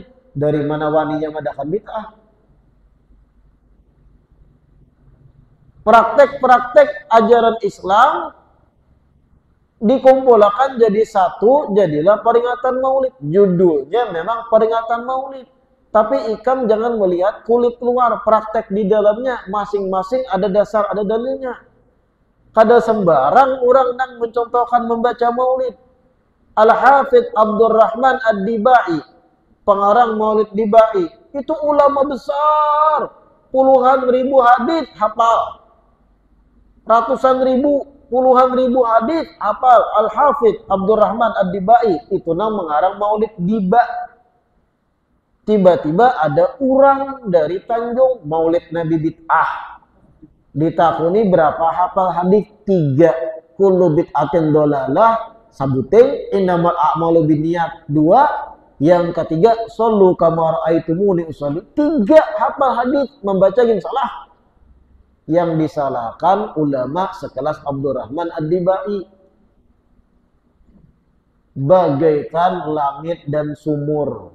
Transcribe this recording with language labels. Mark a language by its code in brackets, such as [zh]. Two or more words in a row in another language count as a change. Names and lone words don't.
[id] Dari mana waninya madakan bid'ah? Praktek-praktek ajaran Islam dikumpulkan jadi satu, jadilah peringatan maulid. Judulnya memang peringatan maulid. Tapi ikam jangan melihat kulit luar, praktek di dalamnya. Masing-masing ada dasar, ada dalilnya. Kada sembarang orang yang mencontohkan membaca maulid. Al-Hafidh Abdurrahman Ad-Dibai, pengarang maulid Dibai, itu ulama besar. Puluhan ribu hadis hafal. Ratusan ribu, puluhan ribu hadis hafal. Al-Hafidh Abdurrahman Ad-Dibai itu nang mengarang maulid Diba. Tiba-tiba ada orang dari Tanjung maulid Nabi bid'ah. [bjn] Ditakuni berapa hafal hadis? [ar] 3. Kullu bid'atin dolalah. Sabuting innamal a'malu binniyat. 2. [id] Yang ketiga, [ar] sallu kama ra'aitumuni usolli. [id] 3 hafal hadis membaca yang salah. Yang disalahkan ulama sekelas Abdurrahman Ad-Dibai. Bagaikan langit dan sumur.